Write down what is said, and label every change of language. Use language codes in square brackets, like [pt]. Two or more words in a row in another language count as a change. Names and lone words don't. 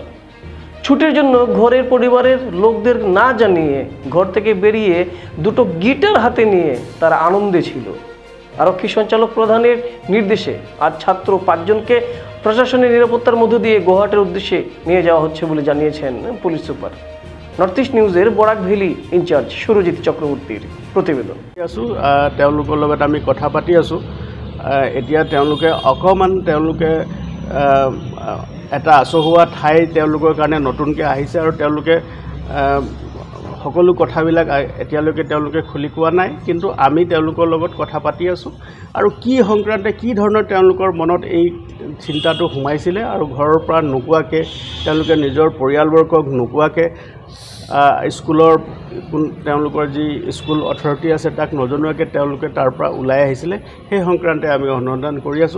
[bn] ছুটির জন্য ঘরের পরিবারের লোকদের না জানিয়ে ঘর থেকে বেরিয়ে 2টো গিটার হাতে নিয়ে তারা আনন্দে ছিল। আরক্ষী সঞ্চালক প্রধানের নির্দেশে আজ ছাত্র 5 জনকে প্রশাসনের নিরাপত্তার মধ্য দিয়ে গুয়াহাটির উদ্দেশ্যে নিয়ে যাওয়া হচ্ছে বলে জানিয়েছেন পুলিশ সুপার। নর্থ ইস্ট নিউজের বরাক ভেলি ইনচার্জ সুরজিৎ চক্রবর্তীর প্রতিবেদন। [as] আমি কথা পাতি আছোঁ। এতিয়া তেওঁলোকে অকণমান এটা আচহুৱা ঠাই তেওঁলোকৰ কাৰণে নতুনকৈ আহিছে আৰু তেওঁলোকে সকলো কথাবিলাক এতিয়ালৈকে তেওঁলোকে খুলি কোৱা নাই, কিন্তু আমি তেওঁলোকৰ লগত কথা পাতি আছোঁ আৰু কি সংক্ৰান্তে কি ধৰণৰ তেওঁলোকৰ মনত এই চিন্তাটো সোমাইছিলে আৰু ঘৰৰ পৰা নোকোৱাকৈ তেওঁলোকে নিজৰ পৰিয়ালবৰ্গক নোকোৱাকৈ স্কুলৰ তেওঁলোকৰ যি স্কুল অথৰিটি আছে তাক নজনোৱাকৈ তেওঁলোকে তাৰ পৰা ওলাই আহিছিলে, সেই সংক্ৰান্তে আমি অনুসন্ধান কৰি আছোঁ।